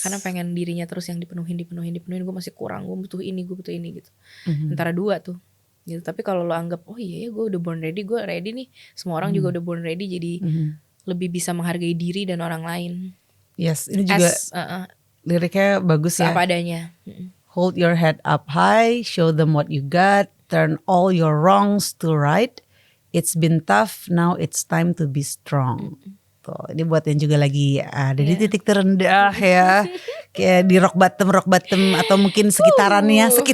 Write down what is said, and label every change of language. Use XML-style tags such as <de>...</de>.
<id>Karena pengen dirinya terus yang dipenuhin, gue masih kurang, gue butuh ini gitu. Antara dua tuh. Gitu. Tapi kalau lo anggap oh iya ya gue udah born ready, gue ready nih. Semua orang juga udah born ready, jadi lebih bisa menghargai diri dan orang lain. Yes, ini juga liriknya bagus ya. Apa adanya.</id> <en>Hold your head up high, show them what you got, turn all your wrongs to right. It's been tough, now it's time to be strong.</en> <id>Tuh, ini buat yang juga lagi ada di titik terendah ya. Kayak di rock bottom atau mungkin sekitarannya.</id>